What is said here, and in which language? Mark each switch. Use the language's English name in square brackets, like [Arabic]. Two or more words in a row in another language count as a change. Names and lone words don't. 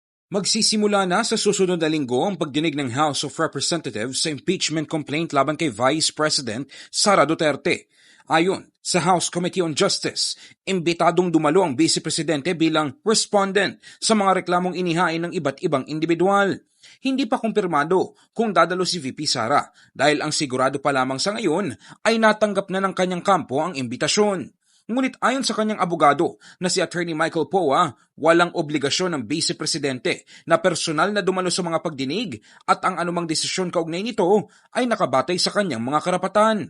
[Filipino] Magsisimula na sa susunod na linggo ang pagdinig ng House of Representatives sa impeachment complaint laban kay Vice President Sara Duterte. Ayon sa House Committee on Justice, imbitadong dumalo ang Vice Presidente bilang respondent sa mga reklamong inihain ng iba't ibang individual. Hindi pa kumpirmado kung dadalo si VP Sara dahil ang sigurado pa lamang sa ngayon ay natanggap na ng kanyang kampo ang imbitasyon. Ngunit ayon sa kanyang abogado na si Attorney Michael Poa, walang obligasyon ng Vice Presidente na personal na dumalo sa mga pagdinig at ang anumang desisyon kaugnay nito ay nakabatay sa kanyang mga karapatan.